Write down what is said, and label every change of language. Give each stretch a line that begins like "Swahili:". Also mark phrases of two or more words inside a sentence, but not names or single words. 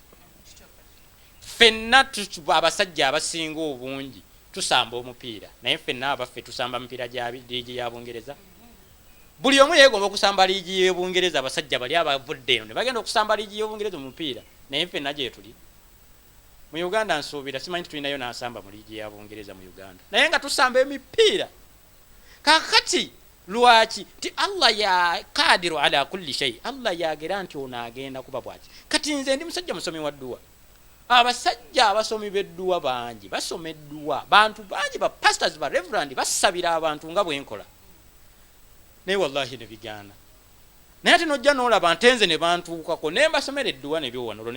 Ganda: fenna abasajja abasinga obungi tusamba omupiira naye fenna abaffe tusamba mupiira gya liigi ya Bungereza buli omu yeegomba okusamba liigi y'Obungereza abasajja bali abavudde eno ne bagenda okusamba liigi y'Obungereza mu mupiira naye fenna gye tuli mu Uganda nsuubira simanyi tulinayo n'asamba mu liigi ya Bungereza mu Uganda naye nga tusamba emipiira kakati lwaki ti
Arabic: الله يا قادر على كل شيء
Ganda: Allah yagera nti ono agenda kuba bwaki kati nze ndi musajja musomi wa dduwa abasajja abasomi b'edduwa bangi basoma edduwa bantu bangi ba pastors ba reverend basabira abantu nga bwenkola naye wallahi ne bigaana naye ate nojja n'olaba ntenze ne bantuukako ne mbasomera edduwa ne biwona olwo